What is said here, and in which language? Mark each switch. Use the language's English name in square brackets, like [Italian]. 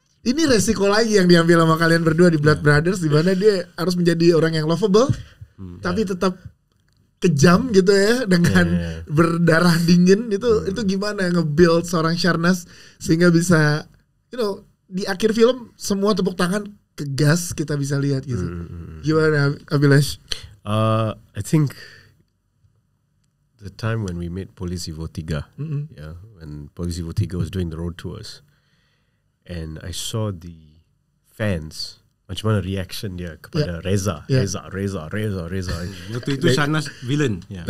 [Indonesian] Ini resiko lagi yang diambil sama kalian berdua di Blood Brothers, di mana dia harus menjadi orang yang lovable, tapi tetap kejam gitu ya, dengan berdarah dingin. Itu gimana nge-build seorang Sharnas sehingga bisa, di akhir film semua tepuk tangan ke Gas kita bisa lihat gitu. Gimana Abhilash? [English] I think the time when we made Polisi Evo 3, when Polisi Evo 3 was doing the road tours, and I saw the fans, [Malay] macam mana reaction dia kepada Reza. Waktu itu Sharnas villain.